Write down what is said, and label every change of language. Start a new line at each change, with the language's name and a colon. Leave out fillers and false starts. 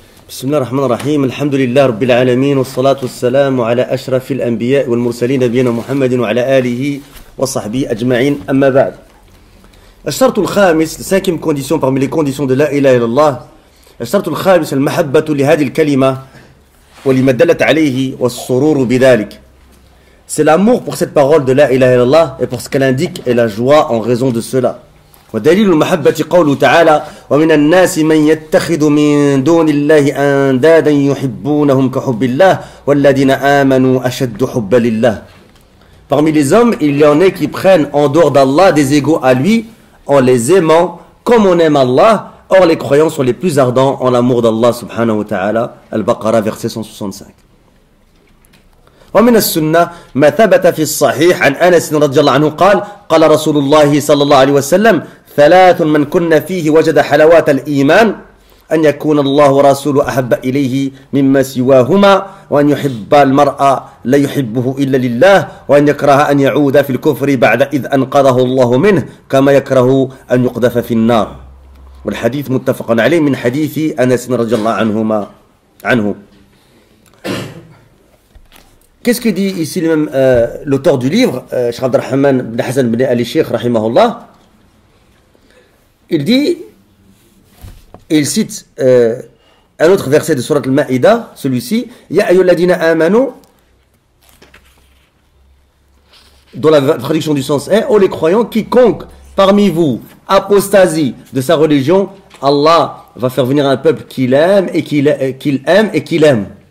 Arabic: بسم الله الرحمن الرحيم الحمد لله رب العالمين والصلاة والسلام على أشرف الأنبياء والمرسلين نبينا محمد وعلى آله وصحبه أجمعين أما بعد. الشرط الخامس,
French: la cinquième condition parmi les conditions de
Arabic: la ilaha illallah, الشرط الخامس المحبة لهذه الكلمة ولما دلت عليه والسرور بذلك.
French: C'est l'amour pour cette parole de la ilaha illallah et pour ce qu'elle indique et la joie en raison de cela.
Arabic: ودليل المحبة قوله تعالى ومن الناس من يتخذ من دون الله أندادا يحبونهم كحب الله والذين آمنوا أشد حبا لله.
French: Parmi les hommes, il y en a qui prennent en dehors d'Allah des égaux à lui en les aimant comme on aime Allah. Or les croyants sont les plus ardents en l'amour d'Allah subhanahu wa ta'ala. Al-Baqarah verset 165.
Arabic: ومن السنة ما ثبت في الصحيح عن أنس رضي الله عنه قال قال رسول الله صلى الله عليه وسلم ثلاث من كن فيه وجد حلاوات الإيمان أن يكون الله ورسوله أحب إليه مما سواهما وأن يحب المرء لا يحبه إلا لله وأن يكره أن يعود في الكفر بعد إذ أنقذه الله منه كما يكره أن يقذف في النار. والحديث متفق عليه من حديث أنس رضي الله عنه.
French: Qu'est-ce que dit ici l'auteur du livre, Cheikh Abdelrahman bin Hassan bin Ali Sheikh rahimahullah? Il dit, il cite un autre verset de Surat al-Ma'ida, celui-ci,
Arabic: Ya ayyuhalladhina amanu,
French: dont la traduction du sens est, ô les croyants, quiconque parmi vous apostasie de sa religion, Allah va faire venir un peuple qu'il aime et qu'il aime,